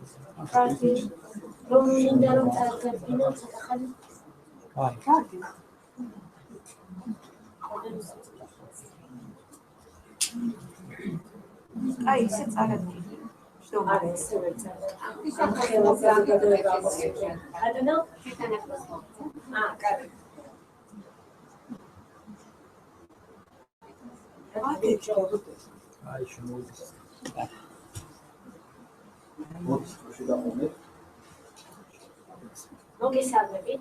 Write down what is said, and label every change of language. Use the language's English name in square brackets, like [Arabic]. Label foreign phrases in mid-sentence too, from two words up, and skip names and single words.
[Georgian] რომ მინდა რომ წარდგინო ცოტა ხანი. კარგი. აი, ისე წარადგინე. არა, ესე ვერ წარდგინე. [English] I don't know. [Georgian] კარგი. აი შემოვიდეს. მოგესალმებით.